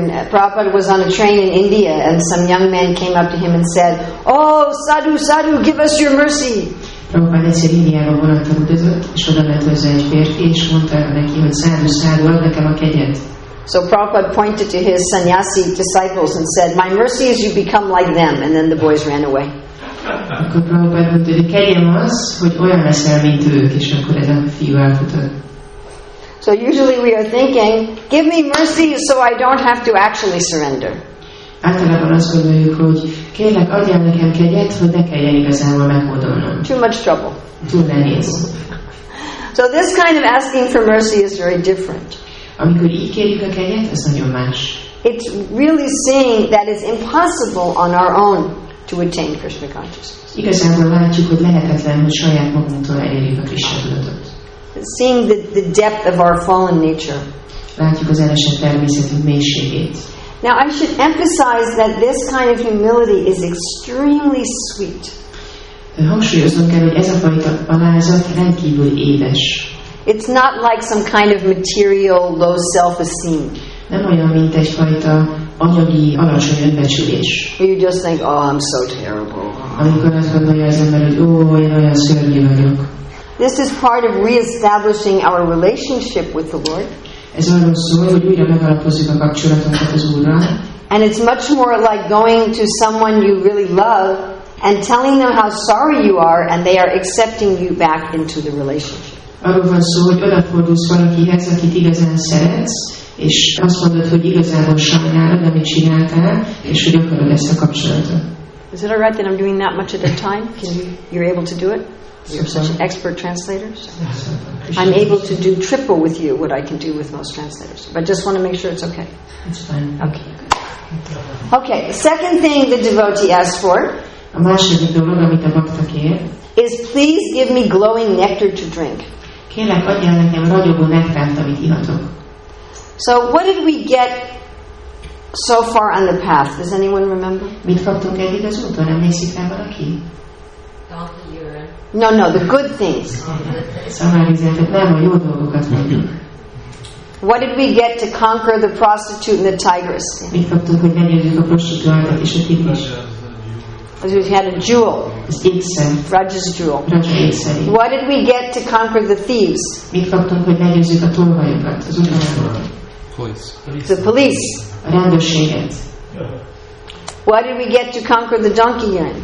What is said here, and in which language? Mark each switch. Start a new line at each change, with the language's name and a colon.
English: Prabhupada was on a train in India and some young man came up to him and said, "Oh, sadhu, sadhu, give us your mercy."
Hungarian: Prabhupada egyszer Indiában vonattal utazott, és oda ment hozzá egy férfi, és mondta neki, hogy szádu, szádu, add nekem a kegyet.
English: So Prabhupada pointed to his sannyasi disciples and said, "My mercy is you become like them." And then the boys ran away.
Hungarian: Akkor Prabhupada mondta, hogy a kegyem az, hogy olyan leszel, mint ők, és akkor ez a fiú elfutott.
English: So usually we are thinking, give me mercy so I don't have to actually surrender.
Hungarian: Általában azt gondoljuk, hogy kérlek, adjál nekem kegyet, hogy ne kelljen igazából meghódolnom.
English: Too much trouble.
Hungarian: Túl nehéz.
English: So this kind of asking for mercy is very different.
Hungarian: Amikor így kérjük a kegyet, az nagyon más.
English: It's really seeing that it's impossible on our own to attain Krishna consciousness.
Hungarian: Igazából látjuk, hogy lehetetlen, hogy saját magunktól elérjük a Krishna tudatot.
English: Seeing the depth of our fallen nature.
Hungarian: Látjuk az elesett természetünk mélységét.
English: Now I should emphasize that this kind of humility is extremely sweet.
Hungarian: Hangsúlyoznom kell, hogy ez a fajta alázat rendkívül édes.
English: It's not like some kind of material low self-esteem.
Hungarian: Nem olyan, mint egyfajta anyagi alacsony önbecsülés.
English: You just think, oh, I'm so terrible.
Hungarian: Amikor azt gondolja az ember, hogy én olyan szörnyű vagyok.
English: This is part of reestablishing our relationship with the Lord.
Hungarian: Ez arról szól, hogy újra megalapozzuk a kapcsolatunkat az Úrral.
English: And it's much more like going to someone you really love and telling them how sorry you are, and they are accepting you back into the relationship.
Hungarian: Arról van szó, hogy odafordulsz valakihez, akit igazán szeretsz, és azt mondod, hogy igazából sajnálod, amit csináltál, és hogy akarod ezt a kapcsolatot.
English: Is it all right that I'm doing that much at a time? You're able to do it? You're such an expert translator. So I'm able to do triple with you what I can do with most translators. But I just want to make sure it's okay. It's fine. Okay. Okay, the second thing the devotee asks for
Hungarian: a második dolog, amit a bakta kér,
English: is please give me glowing nectar to drink.
Hungarian: Kérlek, adjál nekem ragyogó nektárt, amit ihatok.
English: So what did we get so far on the path? Does anyone remember?
Hungarian: Mit kaptunk eddig az úton? Emlékszik rá valaki?
English: No, the good things.
Hungarian: Szamárizátok, nem a jó dolgokat mondjuk.
English: What did we get to conquer the prostitute and the tigress?
Hungarian: Mit kaptunk, hogy legyőzzük a prostituáltat és a tigrist?
English: We had a jewel.
Hungarian: Az ékszer.
English: Raja's jewel.
Hungarian: Raja ékszeri.
English: What did we get to conquer the thieves?
Hungarian: Mit kaptunk, hogy legyőzzük a tolvajokat, az utánokat?
English: The police.
Hungarian: A rendőrséget.
English: What did we get to conquer the donkey urine?